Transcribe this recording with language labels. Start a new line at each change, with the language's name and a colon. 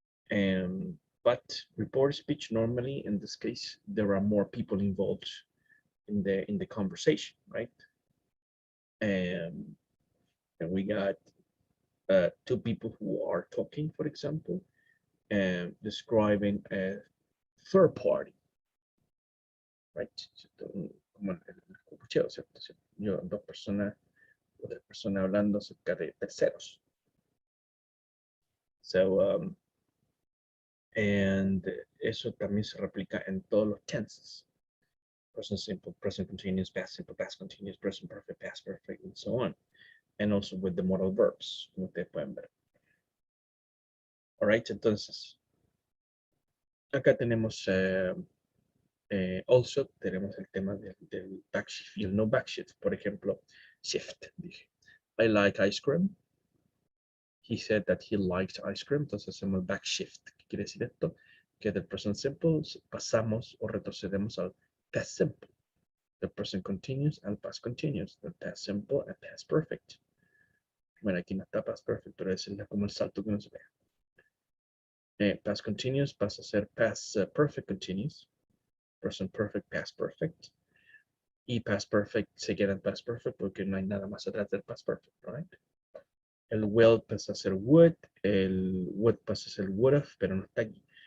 English: But report speech, normally, in this case, there are more people involved in the conversation, right? And we got two people who are talking, for example, and describing a third party, right?
Spanish: Como el cucucheo, ¿cierto? Yo, dos personas o tres personas hablando acerca de terceros.
English: So, and
Spanish: eso también se replica en todos los tenses.
English: Present simple, present continuous, past simple, past continuous, present perfect, past perfect, and so on. And also with the modal verbs,
Spanish: como ustedes pueden ver.
English: All right,
Spanish: entonces, acá tenemos Also, tenemos el tema del backshift y el no backshift. Por ejemplo, shift. Dije,
English: I like ice cream. He said that he liked ice cream.
Spanish: Entonces hacemos backshift. ¿Qué quiere decir esto? Que del present simple pasamos o retrocedemos al past simple.
English: The present continuous al past continuous. The past simple al past perfect.
Spanish: Bueno, aquí no está past perfect, pero es como el salto que nos ve. Past continuous pasa a ser past perfect continuous. Present perfect, past perfect. Y past perfect se queda en past perfect porque no hay nada más atrás del past perfect, right? El will pasa a ser would, el would pasa a ser would have, pero no está aquí.